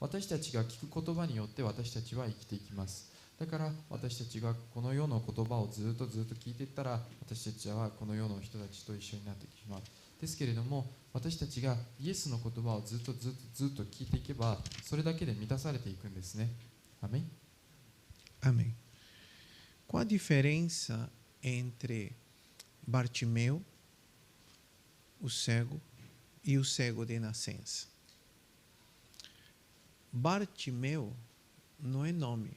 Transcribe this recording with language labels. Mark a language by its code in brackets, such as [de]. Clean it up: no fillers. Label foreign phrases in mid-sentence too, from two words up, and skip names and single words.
[ja] 私たちが聞く言葉によって私たちは生きていきます。だから私たちがこの世の言葉をずっと聞いていったら、私たちはこの世の人たちと一緒になってしまう。ですけれども、私たちがイエスの言葉をずっと聞いていけば、それだけで満たされていくんですね。アメン。 [pt] Amém. Qual a diferença entre Bartimeu, o cego, e o cego de nascença? Bartimeu não é nome.